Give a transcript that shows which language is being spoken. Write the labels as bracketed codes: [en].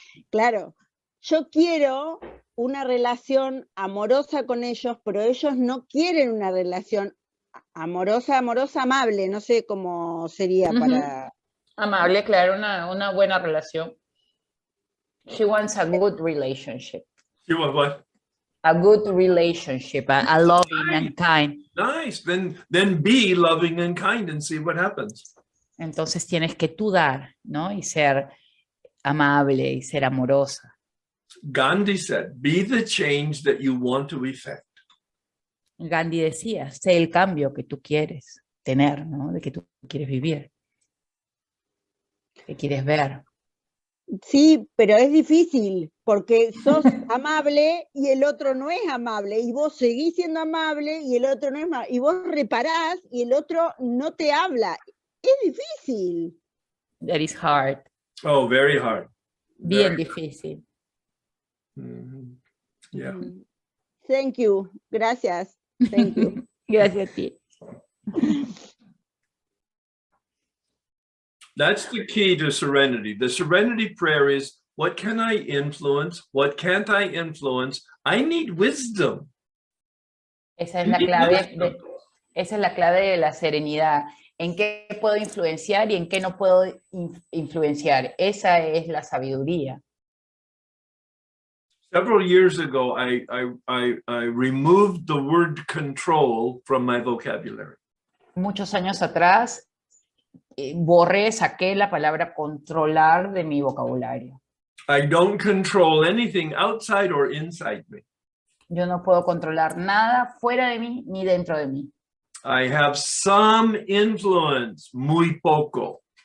[es] Claro, yo quiero una relación amorosa con ellos, pero ellos no quieren una relación amorosa, amable, no sé cómo sería para... Amable, claro, una buena relación. [en] She wants a good relationship. You want what? A good relationship, a loving and kind. Nice. Then be loving and kind and see what happens. [es] Entonces tienes que tú dar, ¿no? Y ser amable y ser amorosa. Gandhi said, be the change that you want to effect. Gandhi decía, sé el cambio que tú quieres tener, ¿no? De que tú quieres vivir, que quieres ver. Sí, pero es difícil, porque sos amable y el otro no es amable, y vos seguís siendo amable y el otro no es amable, y vos reparás y el otro no te habla. Es difícil. [en] That is hard. Oh, very hard. [es] Bien difícil. [en] Yeah. Thank you. [es] Gracias. [en] Thank you. [es] Gracias a ti. [en] That's the key to serenity. The serenity prayer is, what can I influence? What can't I influence? I need wisdom. [es] Esa es la clave de la serenidad. ¿En qué puedo influenciar y en qué no puedo influenciar? Esa es la sabiduría. [en] Several years ago, I removed the word control from my vocabulary. [es] Muchos años atrás, saqué la palabra controlar de mi vocabulario. [en] I don't control anything outside or inside me. [es] Yo no puedo controlar nada fuera de mí ni dentro de mí. [en] I have some influence, [es] muy poco.